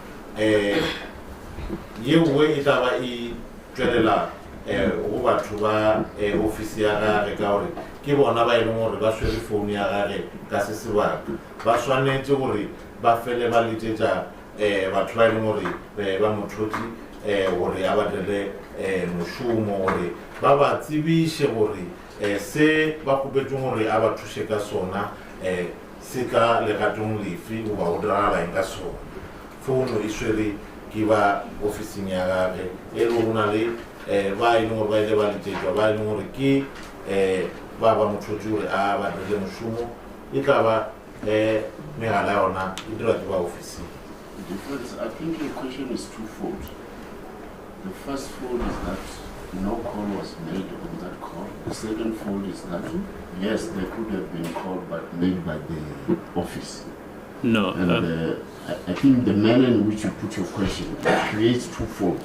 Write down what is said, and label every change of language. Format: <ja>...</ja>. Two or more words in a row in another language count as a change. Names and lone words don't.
<nso>yeo e tla ba e tswelela go batho ba ofisi ya gage ka gore ke bona ba e leng gore ba swere founu ya gage ka se sebaka ba swanetse gore ba fele ba letsetsa batho ba e leng gore ba mothotse gore a ba direle mošomo gore ba ba tsebiše gore se ba kgopetseng gore a ba thuse ka sona se ka legatong lefe goba go diragala eng ka sona. Founu e swere ke ba ofising ya gage e le go na le ba e leng gore ba ile ba letsetswa ba e leng gore ke ba ba mothotse gore a ba dirile mošomo e tla ba megala yona e dira ke ba ofising.</nso> <en>I think your question is twofold. The first fold is that no call was made on that call. The second fold is that yes, there could have been call but made by the office. No. And I think the manner in which you put your question creates two folds.</en>